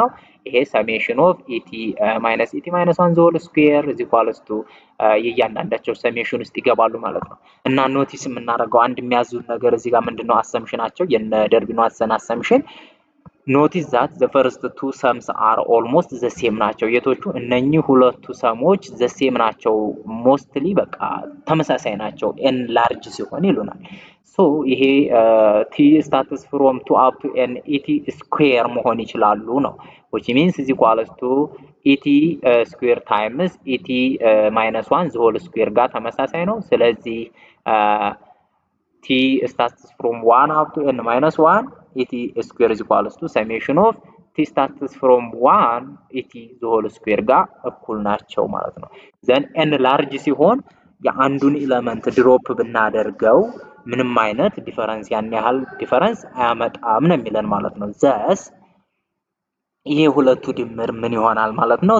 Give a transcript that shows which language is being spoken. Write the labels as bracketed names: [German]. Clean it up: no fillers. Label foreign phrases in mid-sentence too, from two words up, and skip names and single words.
[Amharic] ይሄ [English] summation of et minus 1 the whole square is equals to [Amharic] የእያንዳንዳቸው ሰሜሽን ውስጥ ይገባሉ ማለት ነው። እና ኖቲስ የምናደርገው አንድ የሚያዙን ነገር እዚህ ጋር ምንድነው አሰምሽናቸው የነ ደርቢን ዋትሰን አሰምሽን [English] notice that the first two sums are almost the same [Amharic] ናቸው። የቶቹ? እነኚህ ሁለቱ ሰሞች [English] the same [Amharic] ናቸው። ሞስትሊ በቃ ተመሳሳይ ናቸው [English] n large [Amharic] ሲሆን ይሉናል። [English] so ይሄ t starts from two up to n et square [Amharic] መሆን ይችላሉ ነው [English] which means is equals to et square times et minus 1 the whole square [Amharic] ጋር ተመሳሳይ ነው። ስለዚህ [English] t starts from 1 up to n minus 1 et square is equals to summation of t starts from 1 et the whole square [Amharic] ጋር እኩል ናቸው ማለት ነው። ዘን [English] n large [Amharic] ሲሆን የአንዱን ኤሌመንት ድሮፕ ብናደርገው ምንም አይነት ዲፈረንስ ያን ያህል ዲፈረንስ አያመጣም ነው የሚለን ማለት ነው። ዘስ ይሄ ሁለቱ ድምር ምን ይሆናል ማለት ነው?